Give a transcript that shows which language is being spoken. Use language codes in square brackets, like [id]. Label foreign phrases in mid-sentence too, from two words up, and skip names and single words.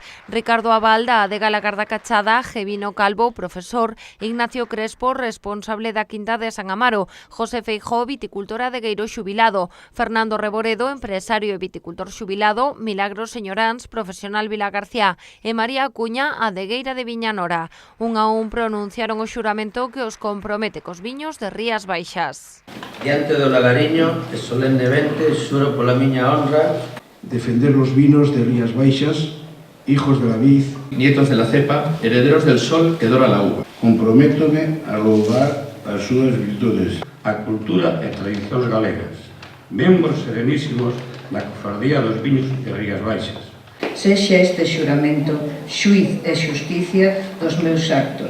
[gl] Ricardo Abal, da adega La Garda Cachada, Gevino Calvo, profesor, Ignacio Crespo, responsable da Quinta de San Amaro, José Feijóo, viticultora de Gueiro xubilado, Fernando Reboredo, empresario e viticultor xubilado, Milagros Señoráns, profesional Vilagarcía e María Acuña, adegueira de Viñanora. Un a un pronunciaron o xuramento que os compromete cos viños de Rías Baixas. Diante do Lagariño, e solemnemente, xuro pola miña honra defender os vinos de Rías Baixas, [es] hijos de la vid, nietos de la cepa, herederos del sol que dora la uva. [gl] Comprométome a louvar as súas virtudes, A cultura e tradicións galegas, membros serenísimos da cofradía dos viños de Rías Baixas. Sexa este xuramento xuiz e xusticia dos meus actos.